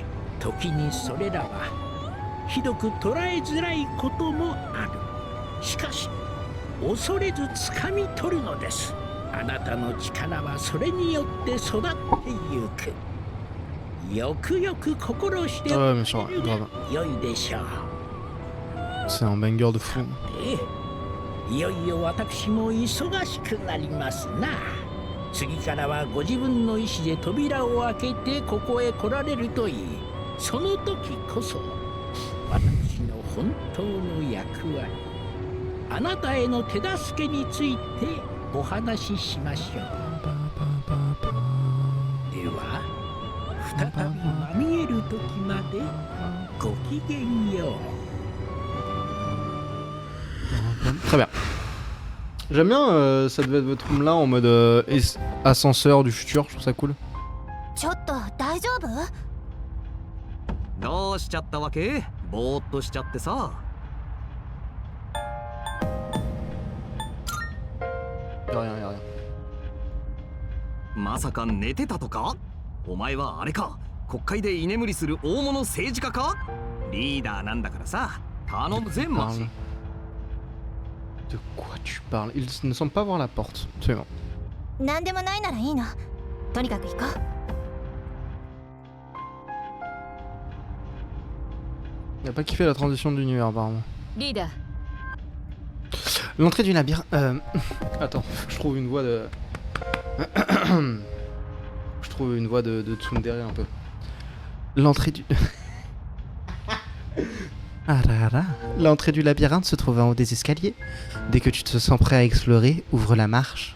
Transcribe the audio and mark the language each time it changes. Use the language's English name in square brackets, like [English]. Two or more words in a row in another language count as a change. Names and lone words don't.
[Japanese] 時にそれらはひどく捉えづらいこともある。しかし恐れず掴み取るのです。あなたの力はそれによって育ってゆく。よくよく心しておくが良いでしょう。 [French] C'est un banger de fou. [Japanese] いよいよ私も忙しくなりますな。次からはご自分の意思で扉を開けてここへ来られるといい。その時こそ私の本当の役割。あなたへの手助けについてお話ししましょう。では再びまみえる時までごきげんよう。 [French] Très bien. J'aime bien cette room là en mode ascenseur du futur, je trouve ça cool. [Japanese] ちょっと大丈夫？どうしちゃったわけ？ぼーっとしちゃってさ。 [French] Y'a rien, y'a rien. [Japanese] まさか寝てたとか？お前はあれか、国会で居眠りする大物政治家か？リーダーなんだからさ、頼むぜマジ。 [French] De quoi tu parles? Il ne semble pas voir la porte. Absolument. [Japanese] なんでもないならいいの。とにかく行こう。 [French] Il a pas kiffé la transition d'univers apparemment. [Japanese] リーダー、 [French] L'entrée du labyrinthe. Attends, je trouve une voix de. Je trouve une voix de tsundere un peu. L'entrée du. Ah là là. L'entrée du labyrinthe se trouve en haut des escaliers. Dès que tu te sens prêt à explorer, ouvre la marche.